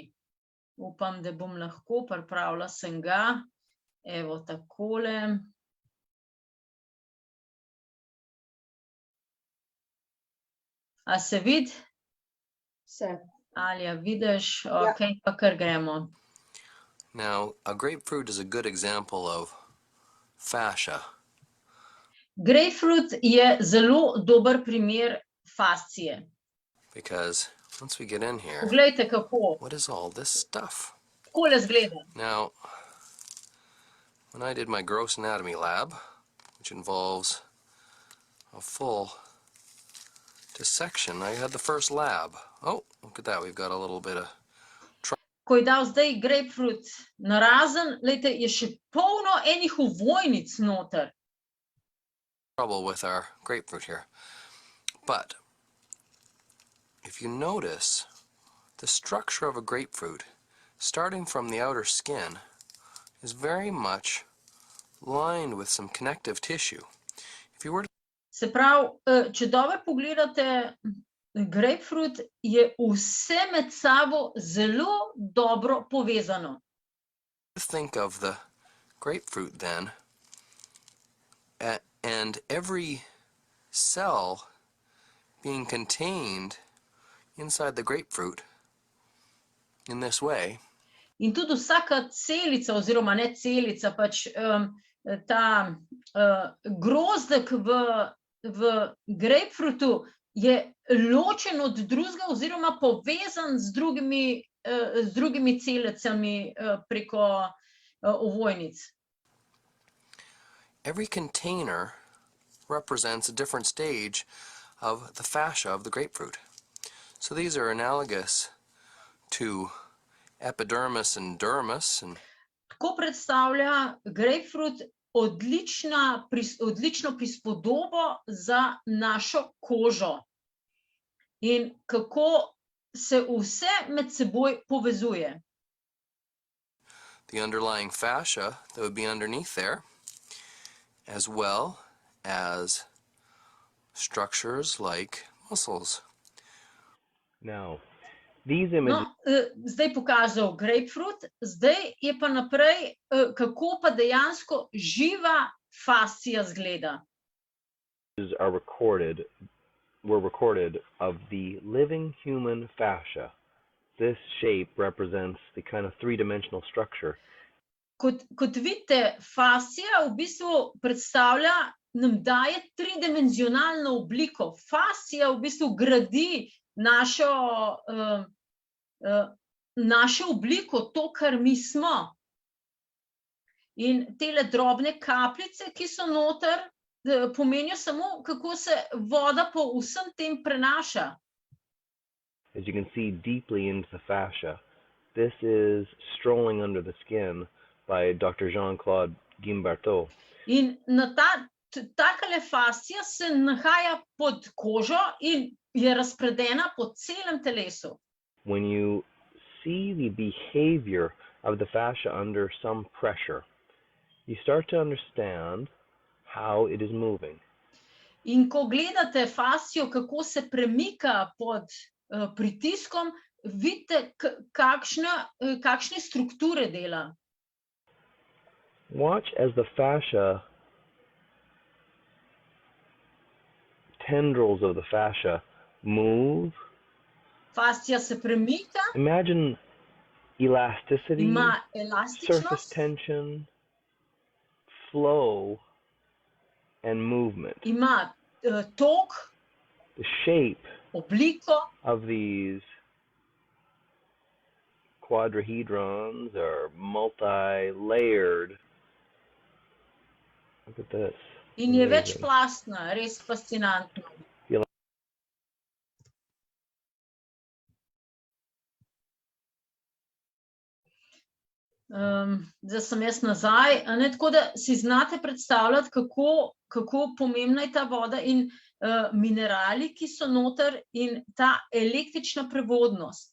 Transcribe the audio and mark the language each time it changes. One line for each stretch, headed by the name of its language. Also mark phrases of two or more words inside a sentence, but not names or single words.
Slovenian: Upam, da bom lahko, pripravila sem ga, evo takole. A se vidi? Vse. Alja, vidiš? Ja. Okej, pa kar gremo.
English: Now, a grapefruit is a good example of fascia.
Slovenian: Grapefruit je zelo dober primer fascije.
English: Because once we get in here,
Slovenian: Poglejte, kako.
English: what is all this stuff?
Slovenian: Takole izgleda.
English: Now, when I did my gross anatomy lab, which involves a full dissection, I had the first lab. Oh, look at that, we've got a little bit of
Slovenian: Ko je dal zdaj grapefruit narazen, glejte, je še polno enih ovojnic noter.
English: trouble with our grapefruit here. But if you notice, the structure of a grapefruit, starting from the outer skin, is very much lined with some connective tissue. If you were to
Slovenian: Se pravi, če dobro pogledate, grapefruit je vse med sabo zelo dobro povezano.
English: think of the grapefruit then, and every cell being contained inside the grapefruit in this way,
Slovenian: In tudi vsaka celica, oziroma ne celica, pač ta grozdek v grapefruitu je ločen od drugega oziroma povezan z drugimi celicami preko ovojnic.
English: every container represents a different stage of the fascia of the grapefruit. So these are analogous to epidermis and dermis, and
Slovenian: Tako predstavlja grapefruit odlično prispodobo za našo kožo in kako se vse med seboj povezuje.
English: the underlying fascia that would be underneath there, as well as structures like muscles. Now, these images
Slovenian: No, zdaj pokazal grapefruit, zdaj je pa naprej, kako pa dejansko živa fascija izgleda.
English: were recorded of the living human fascia. This shape represents the kind of three-dimensional structure.
Slovenian: Kot vidite, fascija v bistvu predstavlja, nam daje tridimenzionalno obliko. Fascija v bistvu gradi našo obliko, to, kar mi smo. In tele drobne kapljice, ki so noter, pomenijo samo, kako se voda po vsem tem prenaša.
English: As you can see deeply into the fascia, this is Strolling Under the Skin by Dr. Jean-Claude Guimbarteau.
Slovenian: In na takale fascija se nahaja pod kožo in je razpredena po celem telesu.
English: When you see the behavior of the fascia under some pressure, you start to understand how it is moving.
Slovenian: In ko gledate fascijo, kako se premika pod pritiskom, vidite, kakšne strukture dela.
English: Watch as the fascia, tendrils of the fascia move.
Slovenian: Fascija se premika,
English: Imagine elasticity,
Slovenian: ima
English: surface
Slovenian: elastičnost,
English: tension, flow, and movement.
Slovenian: ima tok,
English: The shape
Slovenian: obliko.
English: of these quadrahedrons are multi-layered. Look at this.
Slovenian: In je
English: Amazing.
Slovenian: večplastna, res fascinantno. Zdaj sem jaz nazaj, tako da si znate predstavljati, kako pomembna je ta voda in minerali, ki so noter, in ta električna prevodnost.